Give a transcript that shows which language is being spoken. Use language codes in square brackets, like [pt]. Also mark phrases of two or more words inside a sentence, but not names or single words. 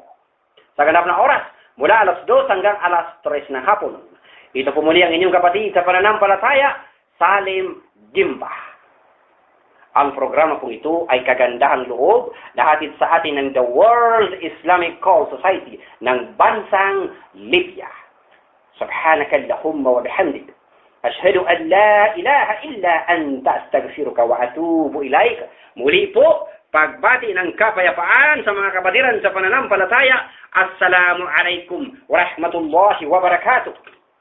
[tl] Sa ganap na oras, mula alas 2 hanggang alas 3 ng hapon. Ito po muli ang inyong kapatid sa pananampalataya, Salim Gimba. Ang programa po ito ay kagandahang loob na hatid sa atin ng The World Islamic Call Society ng bansang Libya. [ar] سبحانك اللهم وبحمدك أشهد أن لا إله إلا أنت أستغفرك وأتوب إليك. [tl] Muli po, pagbati ng kapayapaan sa mga kapatiran sa pananampalataya. [ar] السلام عليكم ورحمة الله وبركاته.